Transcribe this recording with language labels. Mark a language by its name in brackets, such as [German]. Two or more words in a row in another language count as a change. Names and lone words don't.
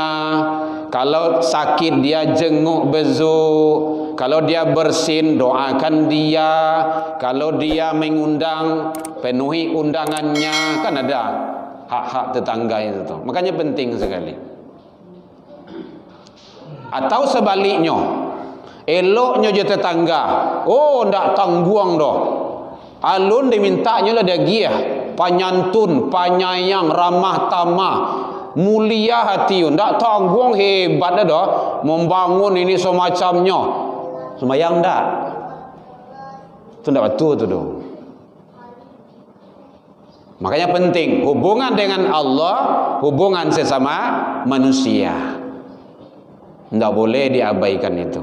[Indonesian] Kalau sakit dia jenguk bezuk. Kalau dia bersin doakan dia. Kalau dia mengundang penuhi undangannya. Kan ada hak-hak tetangga itu tuh. Makanya penting sekali. Atau sebaliknya, [Minangkabau] eloknya je tetangga. Oh, ndak tangguang doh. Alun dimintanya lah dia giah, panyantun, panyayang, ramah tamah, mulia hati. Ndak tangguang hebat dah doh. [Indonesian] Membangun ini semacamnya. [Minangkabau] Semayang ndak. Itu ndak betul tu doh. [Indonesian] Makanya penting hubungan dengan Allah, hubungan sesama manusia. Tidak boleh diabaikan itu.